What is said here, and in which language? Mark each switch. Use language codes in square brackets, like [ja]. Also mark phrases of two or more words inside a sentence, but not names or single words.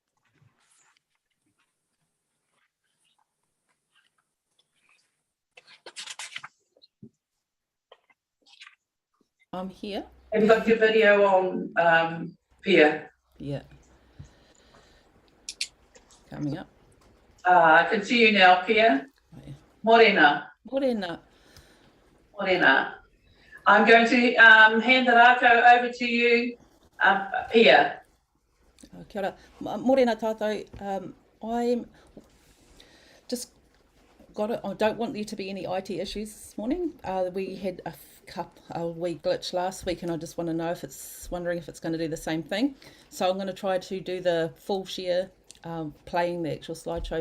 [en] I'm here. Have you got your video on, Pia? Yeah. Coming up. I can see you now, Pia. Morena. Morena. Morena. I'm going to hand the rākau over to you, Pia. [mi] Kia ora. Morena tātou. [en] I'm just got it. I don't want there to be any IT issues this morning. We had a wee glitch last week, and I just want to know if it's wondering if it's going to do the same thing. So I'm going to try to do the full share, playing the actual slideshow.